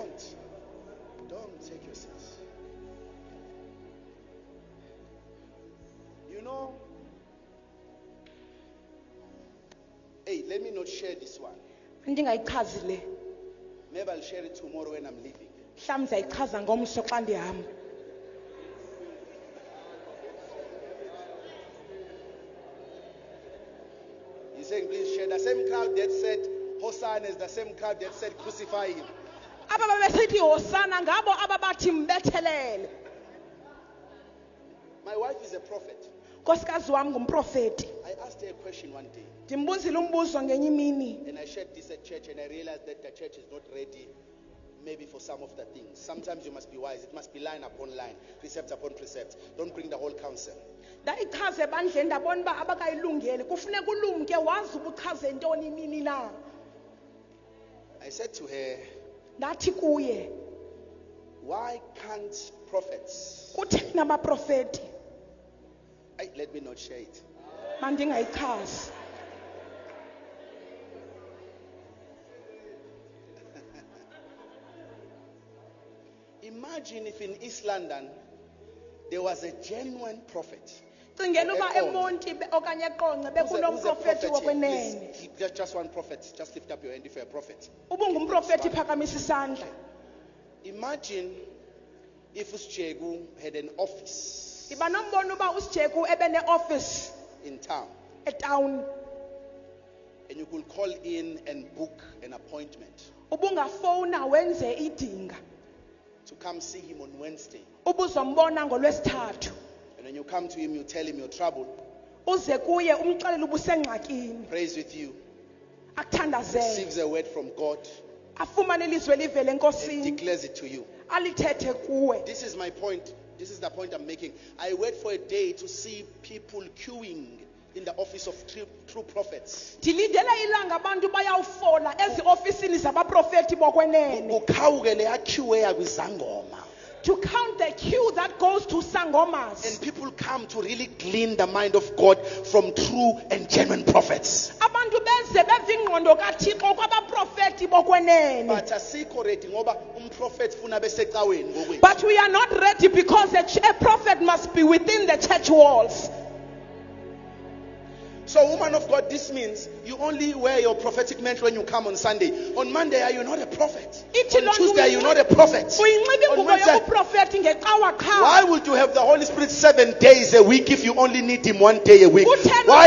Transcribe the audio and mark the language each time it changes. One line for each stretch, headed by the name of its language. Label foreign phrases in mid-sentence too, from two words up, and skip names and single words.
English: Don't take your seats. You know, hey, let me not share this one.
Xhosa: Ndingayichazi le.
English: Maybe I'll share it tomorrow when I'm leaving.
Xhosa: Mhlawumbe ndizayichaza ngomso xa ndihamba.
English: He's saying, please share. The same crowd that said Hosanna is the same crowd that said crucify him.
Xhosa: Aba babesithi hosana ngabo ababathi mbethelele.
English: My wife is a prophet.
Xhosa: Nkosikazi wami ngumprofeti.
English: I asked asked her a question one day,
Xhosa: Ndimbuzile umbuzo ngenye imini.
English: and I shared this at church, and I realized that the church is not ready maybe for some of the things. Sometimes you must be wise. It must be line upon line, precept upon precept. Don't bring the whole counsel.
Xhosa: Ndayichaze bandle ndabona uba abakayilungeli. Kufuneka ulumke wazi ubuchaze ntoni nini na.
English: I said to her,
Xhosa: Ndathi kuye,
English: why can't prophets?
Xhosa: kutheni abaprofeti
English: Let me not share it.
Xhosa: mandingayichazi?
English: Imagine if in East London there was a genuine prophet.
Xhosa: Cingela uba Eqonce. eMonti okanye eQonce
English: Who's a
Xhosa: bekunomprofeti
English: prophet here?
Xhosa: wokwenene.
English: Please, just one prophet. Just lift up your hand if you're a prophet.
Xhosa: Ubungumprofeti phakamisa isandla.
English: Imagine if Uschegu had an office
Xhosa: Iba nombono uba uSijeku ebe neoffice
English: in town,
Xhosa: etown.
English: and you could call in and book an appointment
Xhosa: Ubungafona wenze idinga.
English: to come see him on Wednesday.
Xhosa: Ubuzombona ngoLwesithathu.
English: And when you come to him, you tell him your trouble,
Xhosa: Uze kuye umxelele ubusengxakini.
English: prays with you,
Xhosa: Akuthandazele.
English: receives a word from God,
Xhosa: Afumane ilizwe livele
English: and
Xhosa: enkosini.
English: declares it to you.
Xhosa: Alithethe kuwe.
English: This is my point. This is the point I'm making. I wait for a day to see people queuing in the office of true prophets.
Xhosa: Ndilindele ilanga abantu bayawufola eziofisini zabaprofeti bokwenene. Kukhawuke le queue yakwizangoma.
English: To count the queue that goes to Sangomas. And people come to really glean the mind of God from true and genuine prophets.
Xhosa: Abantu benze beva ingqondo kaThixo kwabaprofeti bokwenene. But asikho ready ngoba umprofeti funa besecaweni ngokwethu.
English: But we are not ready because a prophet must be within the church walls. So, woman of God, this means you only wear your prophetic mantle when you come on Sunday. On Monday, are you not a prophet? On Tuesday, are you not a prophet?
Xhosa: Uyinxiba
English: On
Xhosa: ingubo
English: Wednesday,
Xhosa: yobuprofeti ngecawa qha.
English: why would you have the Holy Spirit 7 days a week if you only need Him 1 day a week?
Xhosa: Kutheni
English: Why?